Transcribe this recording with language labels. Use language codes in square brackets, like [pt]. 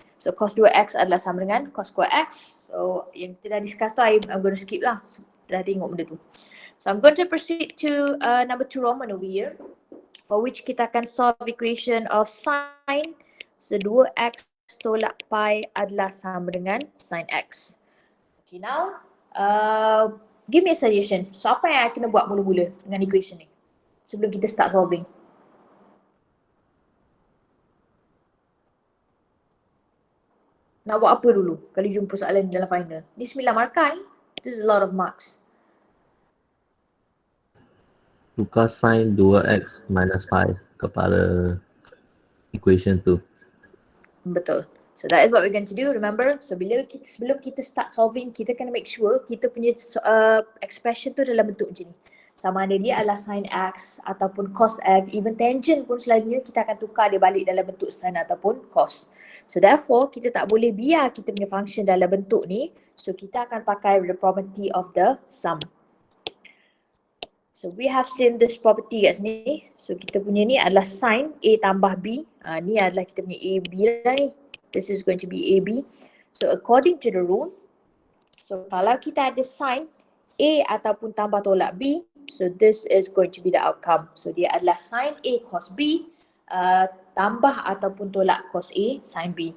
[ms] So cos 2x adalah sama dengan cos square x. So yang kita dah discuss tu [en] I'm going to skip [ms] lah. Dah tengok benda tu. [en] So I'm going to proceed to number 2 Roman over here, for which [ms] kita akan solve [en] equation of sine. [ms] So 2x tolak pi adalah sama dengan sin x. [en] Okay, now give me a suggestion. [ms] So apa yang I kena buat mula-mula dengan equation ni sebelum kita start solving? Nak buat apa dulu kalau jumpa soalan dalam final? Ni 9 markah ni. [en] This is a lot of marks. [ms] Tukar sin 2x minus 5 kepada equation tu. Betul. [en] So that is what we're going to do. [ms] Remember, so sebelum kita start solving, kita kena make sure kita punya expression tu dalam bentuk macam ni. Sama ada dia adalah sin x ataupun cos x, even tangent pun selalunya kita akan tukar dia balik dalam bentuk sin ataupun cos. So therefore, kita tak boleh biar kita punya function dalam bentuk ni. So kita akan pakai [en] the property of the sum. So we have seen this property [ms] kat sini. So kita punya ni adalah sin A tambah B. Ni adalah kita punya AB lah ni. [en] This is going to be AB. So according to the rule, so [ms] kalau kita ada sin A ataupun tambah tolak B, [en] so this is going to be the outcome. [ms] So dia adalah sin A cos B tambah ataupun tolak cos A sin B.